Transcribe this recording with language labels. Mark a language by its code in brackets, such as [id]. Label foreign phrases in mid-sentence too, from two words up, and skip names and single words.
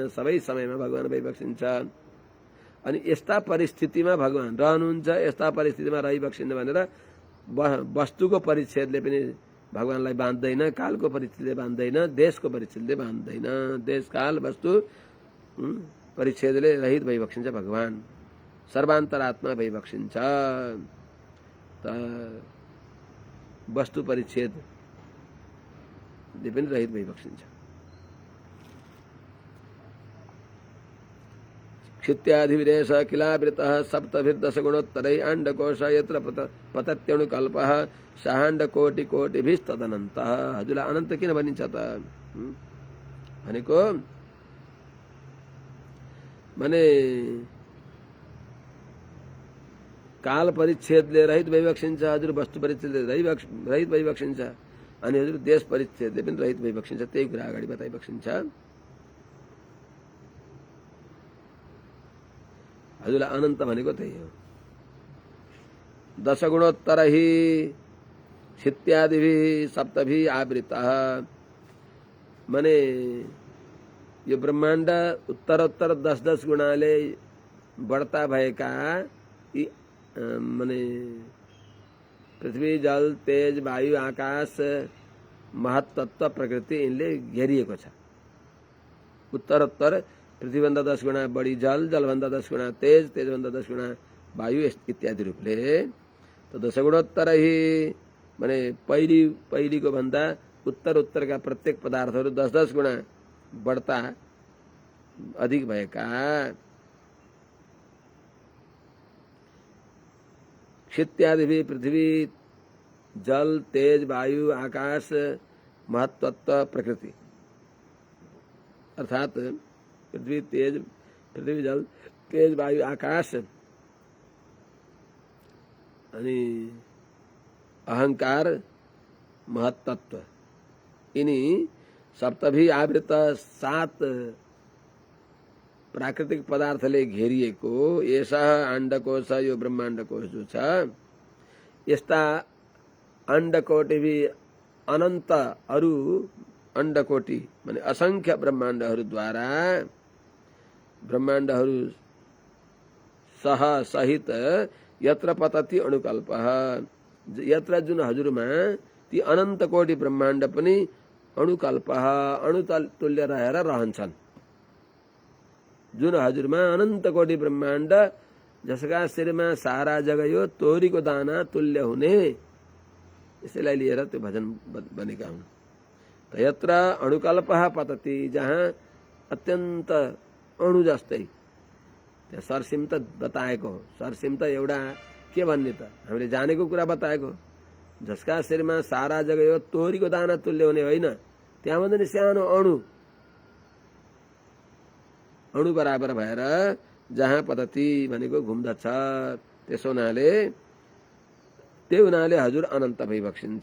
[ne] सबै समयमा भगवान भइबक्सिन्छ। अनि यस्ता परिस्थितिमा भगवान रहनुहुन्छ, यस्ता परिस्थितिमा रहिबक्सिन्न भनेर वस्तुको परिच्छेदले पनि भगवानलाई बाँध्दैन, कालको परिच्छेदले बाँध्दैन, देशको परिच्छेदले बाँध्दैन। देश काल वस्तु परिच्छेदले रहित भइबक्सिन्छ भगवान। सर्वान्तरात्मा भइबक्सिन्छ। त वस्तु परिच्छेदले पनि रहित भइबक्सिन्छ। [sa] क्षित्याधिविरेश किलावृतः सप्तभिर्दश गुणोत्तरै आण्डकोश यत्र पतत्यणुकल्पः साहाण्डकोटिकोटिभिस्तदनन्तः। [ne] हजुरलाई अनन्त किन भनिन्छ त भनेको माने काल परिच्छेदले रहित भइबक्सिन्छ हजुर, वस्तु परिच्छेदले रहित भइबक्सिन्छ, अनि हजुर देश परिच्छेदले पनि रहित भइबक्सिन्छ। त्यही कुरा अगाडि बताइबक्सिन्छ। हजुरलाई अनन्त भनेको त्यही हो। [sa] दशगुणोत्तर ही क्षित्यादिभि सप्तभि आवृतः, [ne] माने यो ब्रह्माण्ड उत्तरोत्तर 10-10 गुणाले बढ्ता भएका यी माने पृथ्वी, जल, तेज, वायु, आकाश, महत्तत्व, प्रकृति यिनले घेरिएको छ। उत्तरोत्तर पृथ्वीभन्दा 10 गुणा बढी जल, जलभन्दा 10 गुणा तेज, तेजभन्दा 10 गुणा वायु इत्यादि रूपले। तो [sa] दशगुणोत्तर ही [ne] माने पहिलीको भन्दा उत्तरोत्तरका प्रत्येक पदार्थहरू 10-10 गुणा बढ्ता अधिक भएका क्षित्यादि पृथ्वी, जल, तेज, वायु, आकाश, महत्तत्व, प्रकृति अर्थात पृथ्वी, जल, तेज, वायु, आकाश अनि अहंकार, महत्तत्व, यिनी [sa] सप्तभी आवृत [ne] 7 प्राकृतिक पदार्थले घेरिएको यसा अण्डकोश, यो ब्रह्माण्डकोश जो छ, यस्ता अण्डकोटी अनन्त अरु अण्डकोटी माने असंख्य ब्रह्माण्डहरूद्वारा ब्रह्माण्डहरू सह सहित [sa] यत्र पतति अणुकल्प, [ne] यत्र जुन हजुरमा ती अनन्त कोटी ब्रह्माण्ड पनि अणुकल्प अणु तुल्य रहेर रहन्छन्। जुन हजुरमा अनन्त कोटी ब्रह्माण्ड जसका शिरमा सारा जगयो तोरीको दाना तुल्य हुने, यसैलाई लिएर त्यो भजन बनेका हुन्। [sa] त यत्र अणुकल्प पतति, [ne] जहाँ अत्यन्त अणु जस्तै, त्यहाँ सरसिम त बताएको हो। सरसिम त एउटा के भन्ने त हामीले जानेको कुरा बताएको, जसका शिरमा सारा जगयो तोरीको दाना तुल्य हुने होइन, त्यहाँभन्दा नि सानो अणु बराबर भएर जहाँ पतति भनेको घुम्दछ, त्यसो हुनाले हजुर अनन्त भइबक्सिन्छ।